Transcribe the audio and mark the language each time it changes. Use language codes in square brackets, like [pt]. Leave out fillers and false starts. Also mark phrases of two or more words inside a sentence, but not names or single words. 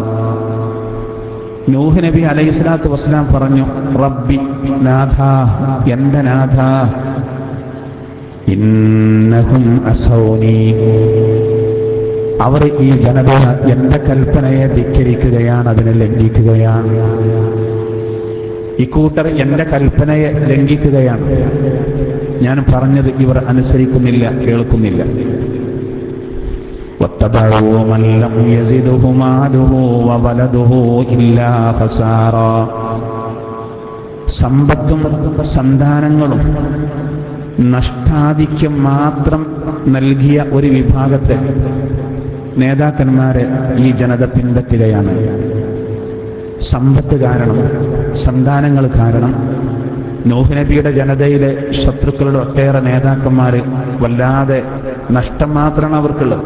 [ml] നൂഹ് നബി അലൈഹിസ്സലാത്തു വസ്സലാം പറഞ്ഞു, റബ്ബി, നാഥ, എന്റെ നാഥ, [ar] إنهم عصوني, [ml] അവർ ഈ ജനത എന്റെ കൽപ്പനയെ ധിക്കരിക്കുകയാണ്, അതിനെ ലംഘിക്കുകയാണ്. ഇക്കൂട്ടർ എന്റെ കൽപ്പനയെ ലംഘിക്കുകയാണ്. ഞാൻ പറഞ്ഞത് ഇവർ അനുസരിക്കുന്നില്ല, കേൾക്കുന്നില്ല. [ar] وَاتَّبَعُوا مَن لَّمْ يَزِدْهُ مَالُهُ وَوَلَدُهُ إِلَّا خَسَارًا. [ml] സമ്പത്തും സന്താനങ്ങളും നഷ്ടാധിക്യം മാത്രം നൽകിയ ഒരു വിഭാഗത്തെ നേതാക്കന്മാരെ ഈ ജനത പിൻപറ്റുകയാണ്. സമ്പത്ത് കാരണം, സന്താനങ്ങൾ കാരണം നൂഹ് നബിയുടെ ജനതയിലെ ശത്രുക്കളുടെ ഒട്ടേറെ നേതാക്കന്മാർ വല്ലാതെ നഷ്ടം മാത്രമാണ് അവർക്കുള്ളത്.